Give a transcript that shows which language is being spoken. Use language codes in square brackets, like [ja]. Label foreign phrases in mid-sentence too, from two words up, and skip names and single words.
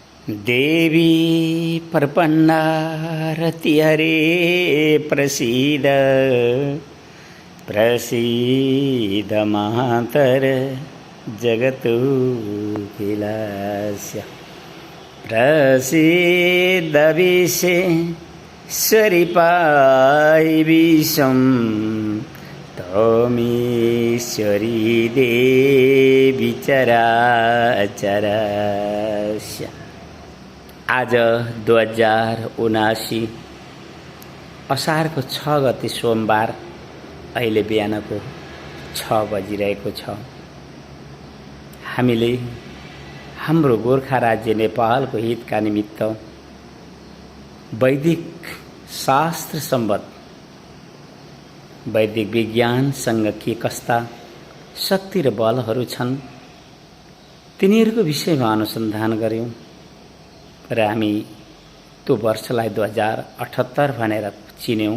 [sa] देवी प्रपन्ना रतिहरे प्रसीद प्रसीद मातर जगतुखिलस्य प्रसीद विश्वेश्वरि पाहि विश्वं त्वमीश्वरी देवी चराचरस्य। [ne] आज 2079 असारको 6 गते सोमबार अहिले बिहानको 6 बजिरहेको छ। हामीले हाम्रो गोर्खा राज्य नेपालको हितका निमित्त वैदिक शास्त्र सम्बद्ध वैदिक विज्ञानसँग के कस्ता शक्ति र बलहरू छन् तिनीहरूको विषयमा अनुसन्धान गर्यौं र हामी त्यो वर्षलाई 2078 भनेर चिन्यौं।